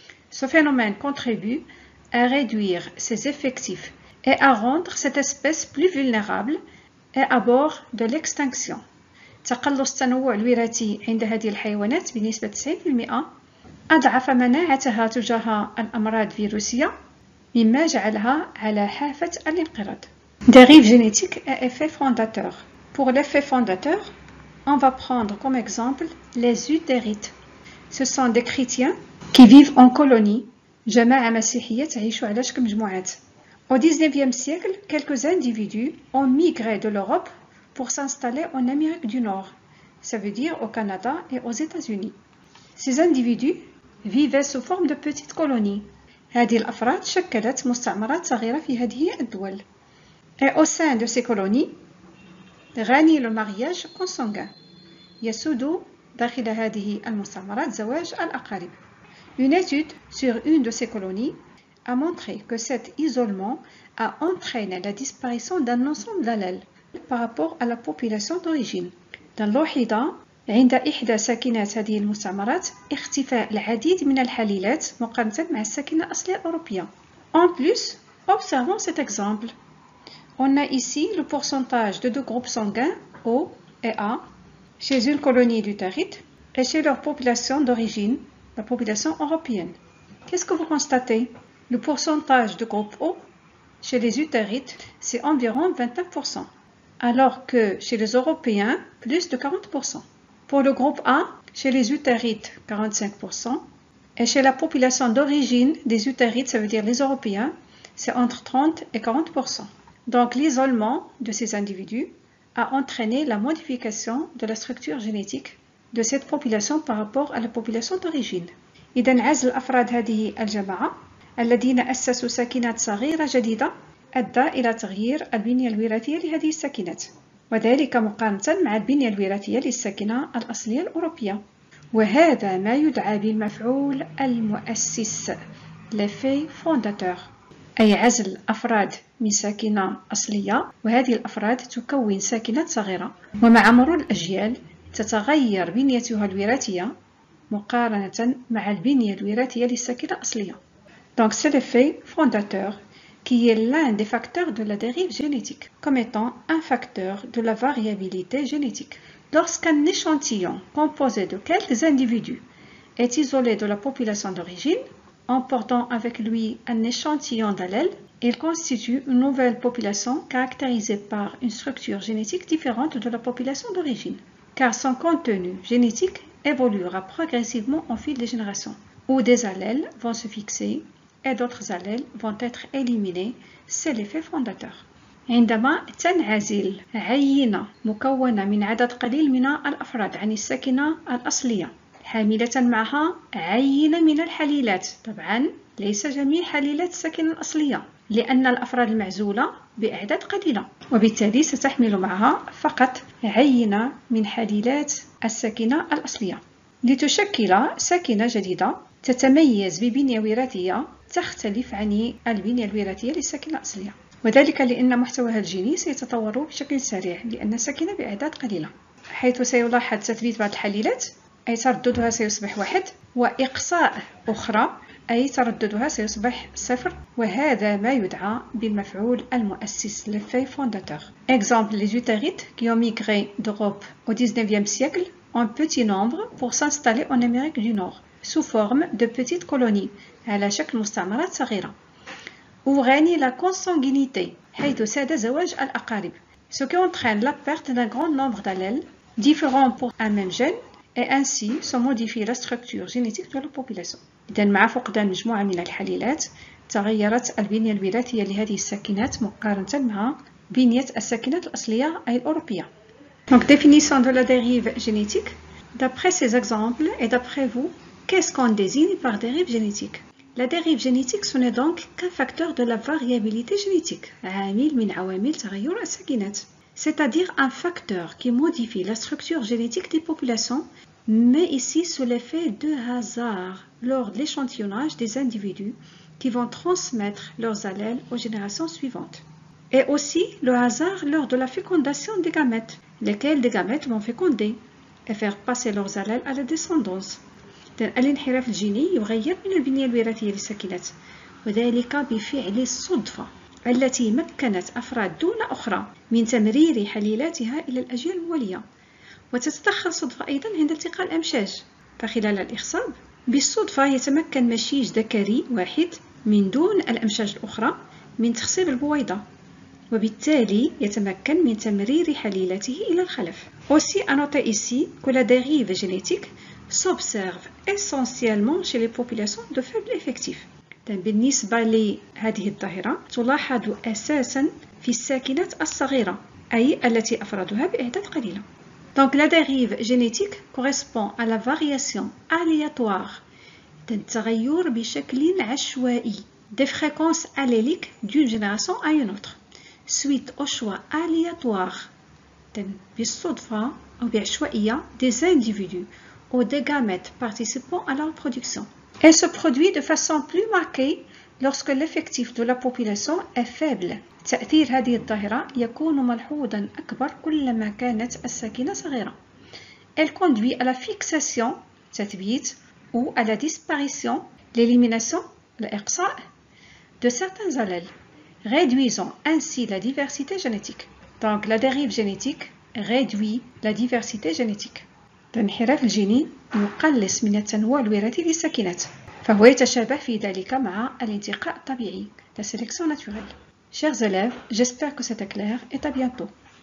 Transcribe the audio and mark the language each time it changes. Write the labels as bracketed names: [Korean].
[French] Ce phénomène contribue à réduire ses effectifs et à rendre cette espèce plus vulnérable et à bord de l'extinction. [Arabic] تقلص التنوع الوراثي عند هذه الحيوانات بنسبة 90% أضعف مناعتها تجاه الأمراض الفيروسية، مما جعلها على حافة الانقراض. [French] Dérive génétique et effet fondateur. Pour l'effet fondateur, on va prendre comme exemple les Utérites. Ce sont des chrétiens qui vivent en colonie. [Arabic] جماعة مسيحية تعيش على شكل مجموعات. [French] Au XIXe siècle, quelques individus ont migré de l'Europe pour s'installer en Amérique du Nord, ça veut dire au Canada et aux États-Unis. Ces individus vivaient sous forme de petites colonies. [Arabic] هذه الأفراد شكلت مستعمرات صغيرة في هذه الدول. [French] Et au sein de ces colonies, [Arabic] غني [French] le mariage consanguin. [Arabic] يسود داخل هذه المستعمرات زواج الأقارب. [French] Une étude sur une de ces colonies a montré que cet isolement a entraîné la disparition d'un ensemble d'allèles par rapport à la population d'origine. [Arabic] نلاحظ عند إحدى ساكنات هذه المستعمرات اختفاء العديد من الحليلات مقارنة مع الساكنة الأصلية الأوروبية. [French] En plus, observons cet exemple. On a ici le pourcentage de deux groupes sanguins O et A chez une colonie d'Utérite et chez leur population d'origine, la population européenne. Qu'est-ce que vous constatez? Le pourcentage de groupe O chez les Utérites, c'est environ 29%, alors que chez les Européens, plus de 40%. Pour le groupe A, chez les Utérites, 45%, et chez la population d'origine des Utérites, ça veut dire les Européens, c'est entre 30 et 40%. Donc l'isolement de ces individus a entraîné la modification de la structure génétique de cette population par rapport à la population d'origine. [Arabic] إذن عزل أفراد هذه الجماعة الذين أسسوا ساكنات صغيرة جديدة أدى إلى تغيير البنية الوراثية لهذه الساكنات، وذلك مقارنة مع البنية الوراثية للساكنة الأصلية الأوروبية. وهذا ما يدعى بالمفعول المؤسس [French] l'effet fondateur، [Arabic] أي عزل أفراد من ساكنة أصلية، وهذه الأفراد تكون ساكنات صغيرة، ومع مرور الأجيال تتغير بنيتها الوراثية مقارنة مع البنية الوراثية للساكنة الأصلية. [French] Donc c'est l'effet fondateur qui est l'un des facteurs de la dérive génétique, comme étant un facteur de la variabilité génétique. Lorsqu'un échantillon composé de quelques individus est isolé de la population d'origine, en portant avec lui un échantillon d'allèles, il constitue une nouvelle population caractérisée par une structure génétique différente de la population d'origine, car son contenu génétique évoluera progressivement au fil des générations, où des allèles vont se fixer et d'autres allèles vont être éliminés. C'est l'effet fondateur. [Arabic] عندما تنعزل عينة مكونة من عدد قليل من الأفراد عن الساكنة الأصلية حاملة معها عينة من الحليلات، طبعا ليس جميع حليلات الساكنة الأصلية لأن الأفراد المعزولة بأعداد قليلة، وبالتالي ستحمل معها فقط عينة من حليلات الساكنة الأصلية لتشكل ساكنة جديدة تتميز ببنية وراثية تختلف عن البنية الوراثية للساكنة الأصلية، وذلك لأن محتواها الجيني سيتطور بشكل سريع لأن الساكنة بأعداد قليلة، حيث سيلاحظ تثبيت بعض الحليلات أي ترددها سيصبح 1 وإقصاء أخرى أي ترددها سيصبح 0، وهذا ما يدعى بالمفعول المؤسس [French] l'effet fondateur. Exemple, les Utérites qui ont migré d'Europe au 19e siècle en petit nombre pour s'installer en Amérique du Nord sous forme de petites colonies [Arabic] على شكل مستعمرات صغيرة. وغني [French] la consanguinité [Arabic] حيث ساد زواج الأقارب، [French] ce qui entraîne la perte d'un grand nombre d'allèles différents pour un même gène et ainsi se modifie la structure génétique de la population. [Arabic] إذن مع فقدان مجموعة من الحليلات تغيرت البنية الوراثية لهذه الساكنات مقارنة مع بنية الساكنات الأصلية أي الأوروبية. [French] Donc définition de la dérive génétique. D'après ces exemples et d'après vous, qu'est-ce qu'on désigne par dérive génétique? La dérive génétique, ce n'est donc qu'un facteur de la variabilité génétique, [Arabic] عامل من عوامل تغير الساكنات, [French] c'est-à-dire un facteur qui modifie la structure génétique des populations, mais ici sous l'effet de hasard lors de l'échantillonnage des individus qui vont transmettre leurs allèles aux générations suivantes. Et aussi le hasard lors de la fécondation des gamètes, lesquels des gamètes vont féconder et faire passer leurs allèles à la descendance. [Arabic] الانحراف الجيني يغير من البنية الوراثية للساكنات، وذلك بفعل الصدفة التي مكنت أفراد دون أخرى من تمرير حليلاتها إلى الأجيال الموالية. وتتدخل الصدفة أيضا عند التقاء الأمشاج، فخلال الإخصاب بالصدفة يتمكن مشيج ذكري واحد من دون الأمشاج الأخرى من تخصيب البويضة، وبالتالي يتمكن من تمرير حليلته إلى الخلف. [French] Aussi à noter ici que la dérive génétique s'observe essentiellement chez les populations de faible effectif. [Arabic] بالنسبة لهذه الظاهرة تلاحظ أساسا في الساكنات الصغيرة أي التي أفرادها بأعداد قليلة. [French] Donc la dérive génétique correspond à la variation aléatoire [Arabic] التغير بشكل عشوائي [French] des fréquences alléliques d'une génération à une autre suite au choix aléatoire [Arabic] بالصدفة أو بعشوائية [French] des individus ou des gamètes participant à la reproduction. Elle se produit de façon plus marquée lorsque l'effectif de la population est faible. [Arabic] تأثير هذه الظاهرة يكون ملحوظا أكبر كلما كانت الساكنة صغيرة. [French] Elle conduit à la fixation, تثبيت, ou à la disparition, l'élimination, الإقصاء, de certains allèles, réduisant ainsi la diversité génétique. Donc la dérive génétique réduit la diversité génétique. [Arabic] الانحراف الجيني يقلص من التنوع الوراثي للساكنات، فهو يتشابه في ذلك مع الانتقاء الطبيعي, [French] la sélection naturelle. Chers élèves, j'espère que c'était clair et à bientôt.